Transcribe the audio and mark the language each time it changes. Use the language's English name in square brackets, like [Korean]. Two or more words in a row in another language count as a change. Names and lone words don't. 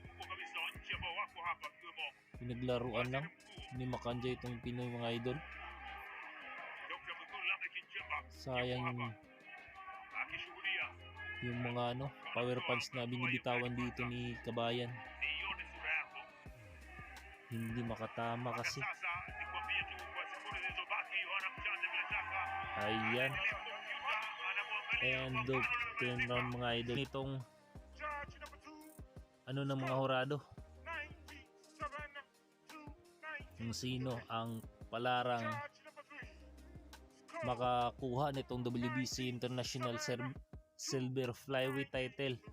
[Filipino] Pinaglaruan lang ni Makanja itong Pinoy mga idol. Sayang yung mga [English] power punch [Filipino] na binibitawan dito ni kabayan. Hindi makatama [Swahili] Mpaka [Filipino] kasi. [Swahili] sasa nikwambie tu kwa sekunde zilizobaki Yohana Mjanja bila shaka [Filipino] Ayan. [Swahili] kompyuta anamwangalia [English] End of 10 round [Filipino] mga idol. Itong [English] Charge number 2, [Filipino] ano ng mga hurado. 97 to 90. Kung sino ang palarang [English] Charge number 3. [Filipino] makakuha nitong [English] WBC International Silver Flyweight title.